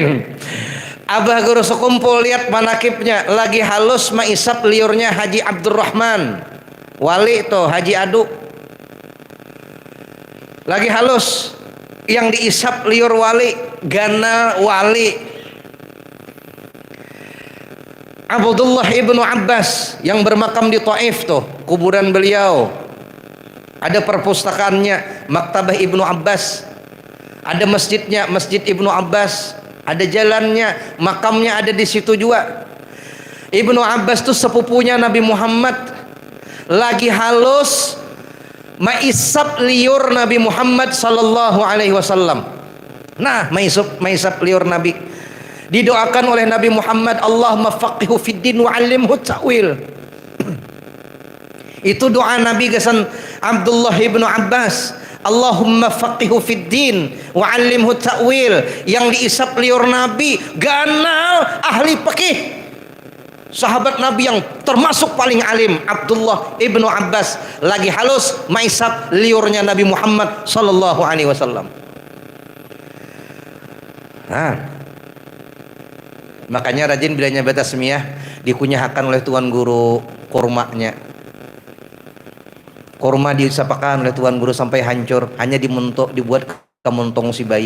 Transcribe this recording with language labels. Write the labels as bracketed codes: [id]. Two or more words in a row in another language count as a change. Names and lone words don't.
[bjn] Abah guru sekumpul lihat manakibnya, lagi halus maisap liurnya Haji Abdurrahman. Wali tuh Haji Adu. Lagi halus yang diisap liur wali, gana wali. Abdullah ibnu Abbas yang bermakam di Taif tuh, kuburan beliau. Ada perpustakaannya, Maktabah Ibnu Abbas. Ada masjidnya, Masjid Ibnu Abbas. Ada jalannya, makamnya ada di situ juga. Ibnu Abbas tuh sepupunya Nabi Muhammad. Lagi halus maisap liur Nabi Muhammad [ar] صلى الله عليه وسلم. [bjn] Nah, maisap liur Nabi. Didoakan oleh Nabi Muhammad, [ar] اللهم فقهه في الدين وعلمه التأويل. [bjn] Itu doa Nabi gasan Abdullah ibnu Abbas, [ar] اللهم فقهه في الدين وعلمه التأويل. [bjn] Yang diisap liur Nabi ganal ahli fikih, sahabat Nabi yang termasuk paling alim, Abdullah ibnu Abbas. Lagi halus maisap liurnya Nabi Muhammad [ar] صلى الله عليه وسلم. [bjn] Makanya rajin bila nyebut tasmiyah dikunyahakan oleh tuan guru kurmanya. Kurma disapakan oleh tuan guru sampai hancur, hanya dibuat kemontong si bayi.